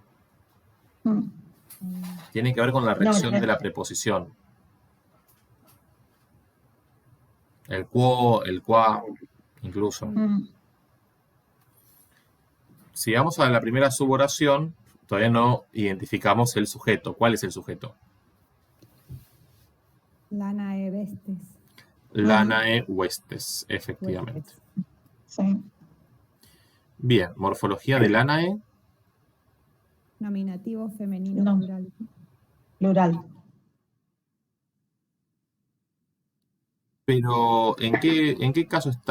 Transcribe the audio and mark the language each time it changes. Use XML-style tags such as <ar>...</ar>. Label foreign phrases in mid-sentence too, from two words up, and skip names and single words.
<es>Tiene que ver con la reacción de la preposición. El quo, el qua, incluso. Si vamos a la primera suboración, todavía no identificamos el sujeto. ¿Cuál es el sujeto?</es> <la>Lanae vestes. Lanae huestes, efectivamente.</la> <es>Sí. Bien, morfología de Lanae. Nominativo femenino No. plural. Plural. Pero, ¿en qué caso está?</es>